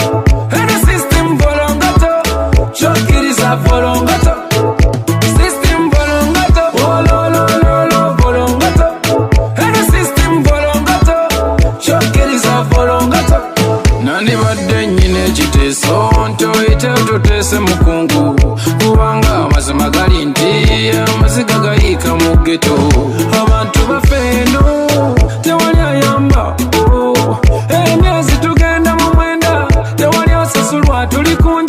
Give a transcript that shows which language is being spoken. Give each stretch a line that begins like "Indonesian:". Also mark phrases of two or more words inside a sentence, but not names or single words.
English: Bolongato, system Bolongato, oh lo lo lo lo Bolongato, and a system Bolongato, chokeriza Bolongato.
Ganda: Nani badde nyine kiteso ntoyite tutese mukungu kubanga amazima gali nti amaziga gayika mu ghetto abantu bafeno tewali ayamba emyezi tugenda mu mwenda tewali osasulwa tuli kunje